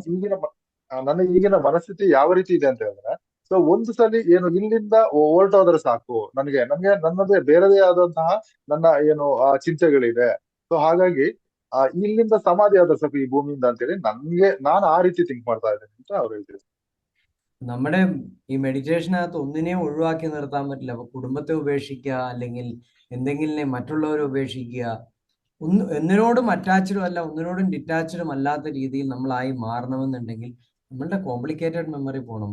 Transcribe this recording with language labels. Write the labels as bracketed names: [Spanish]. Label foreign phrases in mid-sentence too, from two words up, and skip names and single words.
[Kannada] ನನ್ನ ಈಗಿನ ಮನಸ್ಥಿತಿ ಯಾವ ರೀತಿ ಇದೆ ಅಂತ ಹೇಳಿದ್ರೆ, ಸೊ ಒಂದು ಸಲಿ ಏನು ಇಲ್ಲಿಂದ ಹೊರಟೋದ್ರೆ ಸಾಕು, ನನ್ಗೆ ನನ್ನದೇ ಬೇರೆದೇ ಆದಂತಹ ನನ್ನ ಏನು ಚಿಂತೆಗಳಿದೆ. ಸೊ ಹಾಗಾಗಿ ಇಲ್ಲಿಂದ ಸಮಾಧಿ ಆದ್ರೆ ಸಾಕು ಈ ಭೂಮಿಯಿಂದ ಅಂತೇಳಿ ನಾನು ಆ ರೀತಿ ಥಿಂಕ್ ಮಾಡ್ತಾ ಇದ್ದೇನೆ ಅಂತ ಅವ್ರು ಹೇಳ್ತಿದ್ರು. [Malayalam] നമ്മുടെ ഈ മെഡിറ്റേഷനകത്ത് ഒന്നിനെയും ഒഴിവാക്കി നിർത്താൻ പറ്റില്ല. അപ്പൊ കുടുംബത്തെ ഉപേക്ഷിക്കുക, അല്ലെങ്കിൽ എന്തെങ്കിലും മറ്റുള്ളവരെ ഉപേക്ഷിക്കുക, ഒന്നിനോടും അറ്റാച്ച്ഡും അല്ല, ഒന്നിനോടും ഡിറ്റാച്ച്ഡും അല്ലാത്ത രീതിയിൽ നമ്മളായി മാറണമെന്നുണ്ടെങ്കിൽ നമ്മളുടെ കോംപ്ലിക്കേറ്റഡ് മെമ്മറി പോകണം.